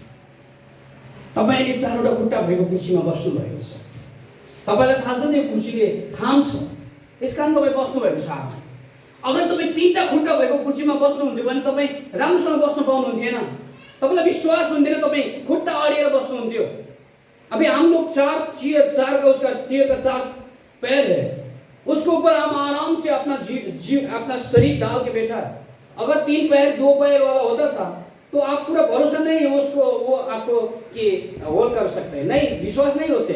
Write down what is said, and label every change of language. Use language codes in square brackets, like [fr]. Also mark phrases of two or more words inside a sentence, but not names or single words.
[ne] तपाईले चारवटा खुट्टा भएको कुर्सीमा बस्नु भएको छ, तपाईलाई थाहा छ त्यो कुर्सीले थाम छ, त्यसकारण तपाईँ बस्नु भएको छ। अगर तपाईँ तीनटा खुट्टा भएको कुर्सीमा बस्नुहुन्थ्यो भने तपाईँ राम्रोसँग बस्न पाउनुहुन्थेन, तपाईँलाई विश्वास हुन्थेन, तपाईँ खुट्टा अडिएर बस्नुहुन्थ्यो। [hi] अभी हम लोग चार का उसका चेयर का 4 पैर है, उसके ऊपर हम आराम से अपना शरीर डाल के बैठा है। अगर 3 पैर 2 पैर वाला होता था तो आप पूरा भरोसा नहीं है उसको, वो आपको कि होल्ड कर सकते हैं, नहीं, विश्वास नहीं होते।